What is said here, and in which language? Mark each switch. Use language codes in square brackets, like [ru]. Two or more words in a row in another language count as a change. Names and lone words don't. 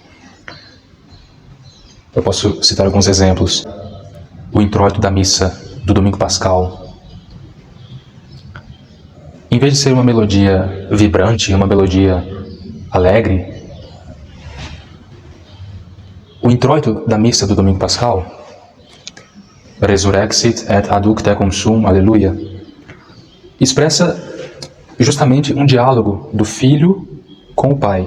[pt] Eu posso citar alguns exemplos. O introito da missa do Domingo Pascal. Em vez de ser uma melodia vibrante, uma melodia alegre, o introito da missa do Domingo Pascal, [la] Resurrexit et adducte sum, [pt] aleluia, expressa justamente um diálogo do Filho com o Pai.